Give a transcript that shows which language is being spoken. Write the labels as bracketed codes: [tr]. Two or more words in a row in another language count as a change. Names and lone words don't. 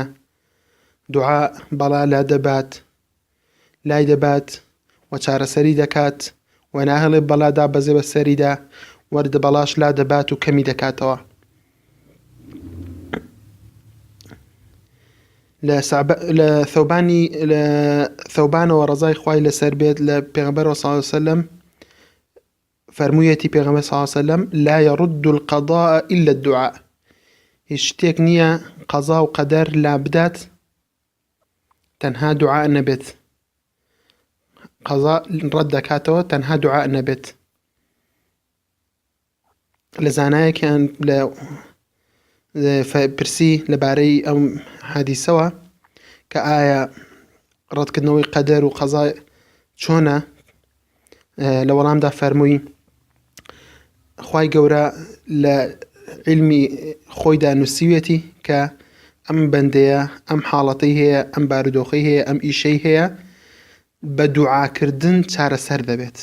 [ckb] دوعا بەڵا لا دەبات لای دەبات و چارەسەری دەکات و ناهڵێ بەڵادا بەزێ بە سەریدا وەردە بەڵاش لا دەبات و کەمی دەکاتەوە. لە ثەوبانەوە ڕەزای خوای لەسەر بێت لە پێغەمبەرەوە [ar] صلی الله علیه وسلم [ckb] فەرموویەتی پێغەمبەر [ar] صلی الله علیه وسلم لا يرد القضاء إلا الدعاء. [ckb] هیچ شتێک نییە قەزا و قەدەر لا بدات تەنها دوعا نەبێت، قەزا ڕەت دەکاتەوە تەنها دوعا نەبێت. لە زانایەکیان لە پرسی لەبارەی ئەم حەدیسەوە کە ئایا ڕەتکردنەوەی قەدەر و قەزا چۆنە، لە وەڵامدا فەرمووی خوای گەورە لە علمی خۆیدا نووسیوێتی کە ئەم بەندەیە ئەم حاڵەتەی هەیە، ئەم بارودۆخەی هەیە، ئەم ئیشەی هەیە، بە دوعاکردن چارەسەر دەبێت.